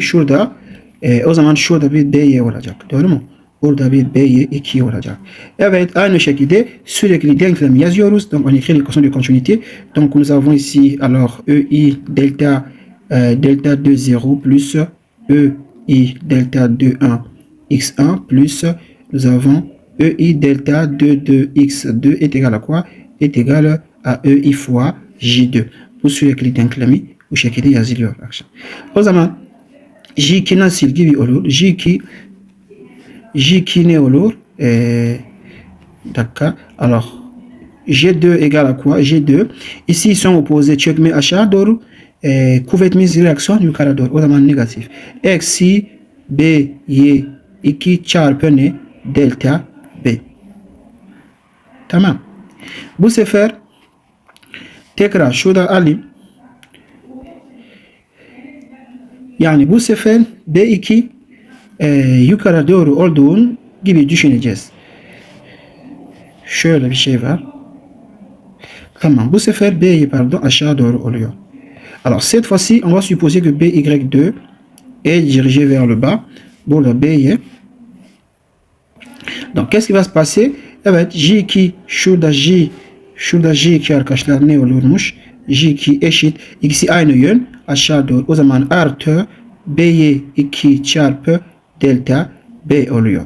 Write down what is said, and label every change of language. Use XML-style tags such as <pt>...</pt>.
<tr>Şurada o zaman şurada bir B'ye olacak. Doğru mu? Burada bir B'ye 2 olacak. Evet, aynı şekilde sürekli denklem yazıyoruz.</tr> <fr>Donc on écrit l'équation de continuité. Donc nous avons ici alors EI delta 2 0 plus EI delta 2 1 x1 plus nous avons EI delta 2 x2 est égal à quoi? Est égal à EI fois J2.</fr> <tr>Bu sürekli denklemi bu şekilde yazılıyor. O zaman J2 nasıl gibi olur? J2 ne olur? D'accord.</tr> <fr>Alors, G2 égale à quoi? G2. Ici, ils sont opposés.</fr> <tr>Çökme aşağı doğru. Kuvvetimiz reaksiyon yukarı doğru. O zaman negatif. Eksi B'ye 2 çarpı ne? Delta B. Tamam. Bu sefer tekrar şurada alayım. Yani bu sefer B2 yukarı doğru olduğun gibi düşüneceğiz. Şöyle bir şey var. Tamam. Bu sefer B'yi aşağı doğru oluyor.</tr> <fr>Alors cette fois-ci, on va supposer que BY2 est dirigé vers le bas.</fr> <tr>Burada B'ye.</tr> <fr>Donc qu'est-ce qui va se passer?</fr> <tr>Evet, J2 şurada J2 arkadaşlar ne olurmuş? J2 eşit. İkisi aynı yön. Aşağı doğru. O zaman artı B'ye 2 çarpı delta B oluyor.</tr>